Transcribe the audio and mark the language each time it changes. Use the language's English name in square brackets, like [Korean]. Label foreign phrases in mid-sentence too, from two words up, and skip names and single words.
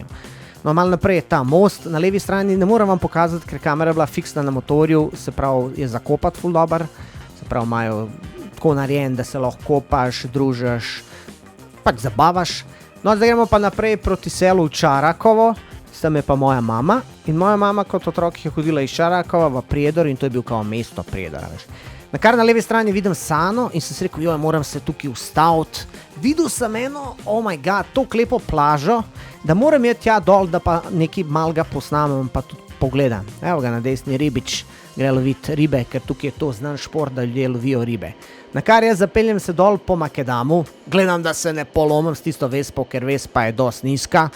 [Slovenian] No, malo naprej je ta most, na levi strani ne moram vam pokazati, ker kamera je bila fiksna na motorju, se pravi, je zakopat ful dober, se pravi, imajo tako narejen, da se lahko kopaš, družiš, pač zabavaš. No, zdaj gremo pa naprej proti selu Čarakovo, tam je pa moja mama in moja mama kot otrok je hodila iz Čarakova v Prijedor in to je bil kao mesto Prijedora, veš. Nakar na levi strani vidim Sano in sem si rekel, joj, moram se tukaj ustaviti. Videl sem eno, [English] oh my god, [Slovenian] to lepo plažo, da moram jeti tja dol, da pa nekaj malega posnamem, pa tudi pogledam. Evo ga na desni ribič, gre loviti ribe, ker tukaj je to znan šport, da ljudje lovijo ribe. Nakar jaz zapeljem se dol po Makedamu, gledam, da se ne polomim s tisto vespo, ker vespa je dosti nizka.